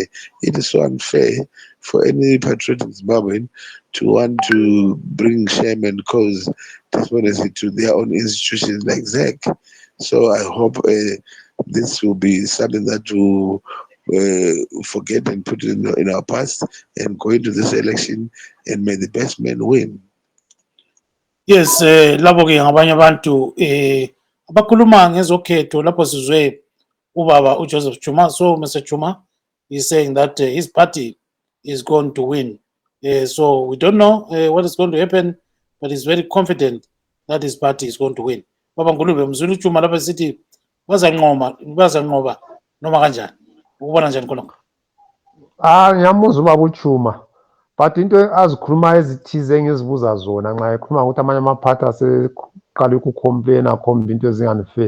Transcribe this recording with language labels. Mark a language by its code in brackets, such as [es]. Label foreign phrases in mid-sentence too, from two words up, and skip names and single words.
[en] It is so unfair for any patriotic Zimbabwean to want to bring shame and cause despondency to their own institutions like ZEC. So I hope this will be something that will forget and put in our past and go into this election, and may the best man win. Yes, [nd] labo ke ngabanye abantu abakhuluma ngezokhetho lapho sizwe ubaba uJoseph Chuma. [en] So Mr. Chuma is saying that his party is going to win. So we don't know what is going to happen, but he's very confident that his party is going to win. [nd] Baba Ngulube mzulu Chuma lapha sithi bazanqoba noma kanjani ukubona njani khona? Ngiyamuzwa ubaba uChuma, but into azikhuluma ezithize engizibuza zona nxa ekhuluma ukuthi amanye amaphathi aseqala ukucomplaina akhomba into ezingani fair.